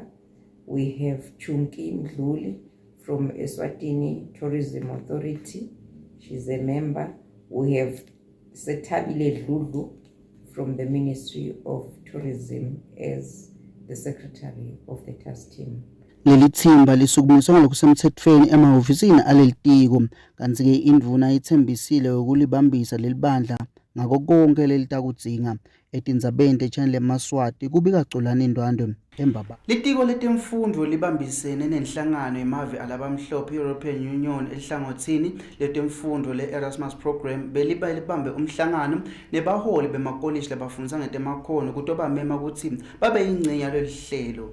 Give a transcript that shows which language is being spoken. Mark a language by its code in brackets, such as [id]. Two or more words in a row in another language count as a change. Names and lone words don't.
[en] We have Chunki Mdluli from Eswatini Tourism Authority, she's a member. We have Setabile Dlulu from the Ministry of Tourism as the secretary of the task team. [ss] Leli thimba lisukumiswa ngokusemthethweni emahhovisini alelitiko, kanti-ke indvuna ithembisile ukulibambisa leli bandla ngako konke lelitakudzinga. Etindzabeni teChannel eMaswati kubika Gcolani Ndwandwe eMbaba. Litiko letemfundvo libambisene nenhlangano yemave alabamhlophe European Union elihlangothini letemfundvo le-Erasmus Program libambe umhlangano nebaholi bemakolishi labafundisa ngetemakhono kuto bamema kutsi babe yingxenye leli hlelo.